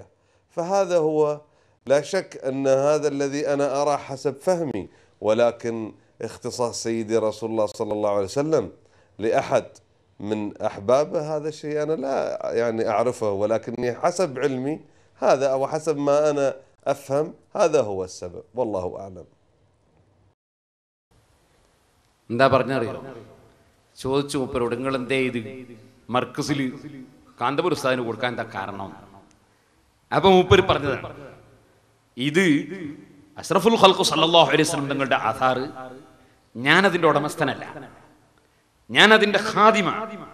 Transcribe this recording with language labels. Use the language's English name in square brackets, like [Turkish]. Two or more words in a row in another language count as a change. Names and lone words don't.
[Arabic] فهذا هو لا شك أن هذا الذي أنا أرى حسب فهمي، ولكن اختصاص سيدي رسول الله صلى الله عليه وسلم لأحد من أحبابه هذا الشيء أنا لا يعني أعرفه، ولكني حسب علمي هذا أو حسب ما أنا أفهم هذا هو السبب، والله أعلم. [Malayalam] എന്താ പറഞ്ഞറിയോ? ചോദിച്ചു മൂപ്പരോട്, നിങ്ങൾ എന്തേ ഇത് മർക്കസിൽ കാന്തപുര ഉസ്താദിന് കൊടുക്കാൻ എന്താ കാരണം? അപ്പൊ മൂപ്പര് പറഞ്ഞതാണ്, ഇത് [Arabic] أشرف الخلق صلى الله عليه وسلم [Malayalam] തങ്ങളുടെ ആധാർ ഞാനതിൻ്റെ ഉടമസ്ഥനല്ല, ഞാനതിൻ്റെ ഖാദിമ.